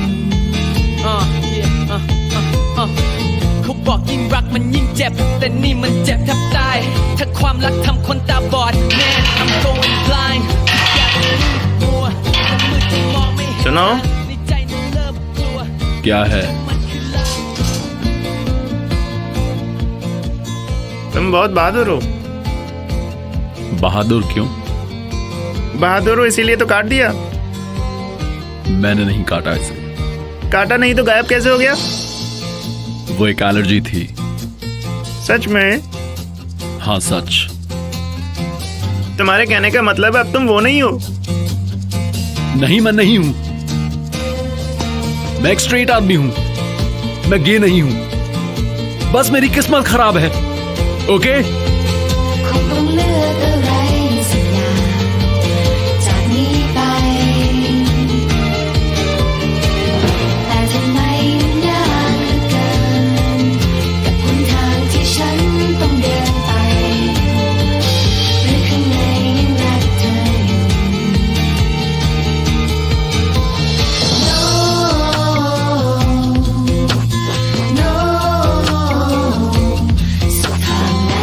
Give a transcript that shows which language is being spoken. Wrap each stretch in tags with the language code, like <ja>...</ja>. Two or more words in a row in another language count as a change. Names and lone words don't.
<th>เขาบอกยิ่งรักมันยิ่งเจ็บ แต่นี่มันเจ็บแทบตาย ถ้าความรักทำคนตาบอด</th> <en>Man I'm going blind</en> <th>อยากจะลืมมัวแต่มือที่มองไม่เห็น</th> <hi>सुनो</hi> <th>ในใจนั้นเริ่มกลัว</th> <hi>क्या है? तुम बहुत बहादुर हो। बहादुर क्यों? बहादुर हो इसीलिए तो काट दिया। मैंने नहीं काटा इसे। काटा नहीं तो गायब कैसे हो गया? वो एक एलर्जी थी। सच में? हाँ सच। तुम्हारे कहने का मतलब है अब तुम वो नहीं हो। नहीं, मैं नहीं हूं। मैं एक स्ट्रेट आदमी हूं। मैं गे नहीं हूं। बस मेरी किस्मत खराब है। ओके?</hi> <th>คงต้องเลือกอะไรสักอย่าง จากนี้ไป แต่ทำไมมันยากเหลือเกิน กับหนทางที่ฉันต้องเดินไป หรือข้างในยังรักเธออยู่</th> <en>No No</en> <th>สุดทางแล้ว</th>